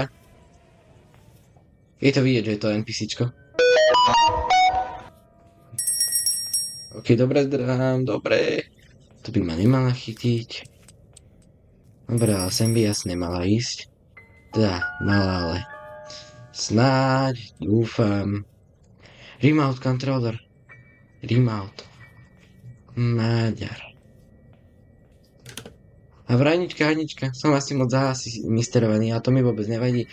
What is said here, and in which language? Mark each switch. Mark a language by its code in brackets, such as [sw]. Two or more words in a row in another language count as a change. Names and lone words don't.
[sk] Je to vidieť, že je to NPCčko. Ok, dobre zdrhám, dobre. To by ma nemala chytiť. Dobre, ale sem by jasne mala ísť. Teda, mala, ale... Snáď, dúfam. [en] Remote controller. Remote. [sk] Maďar. A vrajnička, Hanička, som asi moc misterovaný, a to mi vôbec nevadí.